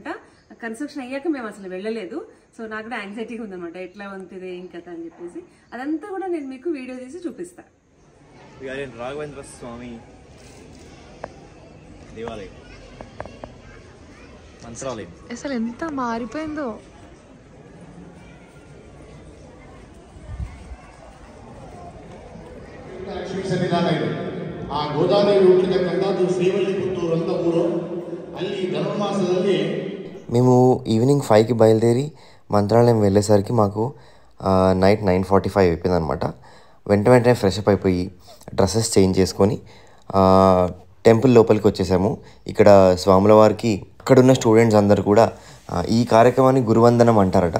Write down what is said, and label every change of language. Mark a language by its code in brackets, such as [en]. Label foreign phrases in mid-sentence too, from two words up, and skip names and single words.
[te] కన్స్ట్రక్షన్ అయ్యాక మేము అసలు వెళ్ళలేదు. సో నాకు కూడా యాంగ్జైటీగా ఉందన్నమాట, ఎట్లా ఉంటుంది ఏం కథ అని చెప్పేసి. అదంతా కూడా నేను మీకు వీడియో తీసి చూపిస్తాను. రాఘవేంద్ర స్వామి దేవాలయం మంత్రాలయం అసలు ఎంత మారిపోయిందో. [kn] ಆ ಗೋದಾವರಿ ಹುಟ್ಟಿರ್ತಕ್ಕಂಥದ್ದು ಶ್ರೀವಲ್ಲಿಪುತ್ತೂರು ಅಂತ ಊರು. ಅಲ್ಲಿ ಧನುರ್ಮಾಸದಲ್ಲಿ [te] మేము ఈవినింగ్ 5కి బయలుదేరి మంత్రాలయం వెళ్ళేసరికి మాకు నైట్ 9:45 అయిపోయింది అనమాట. వెంటనే [en] fresh up [te] అయిపోయి [en] dresses change [te] చేసుకొని టెంపుల్ లోపలికి వచ్చేసాము. ఇక్కడ స్వాముల వారికి అక్కడున్న స్టూడెంట్స్ అందరు కూడా ఈ కార్యక్రమాన్ని గురువందనం అంటారట.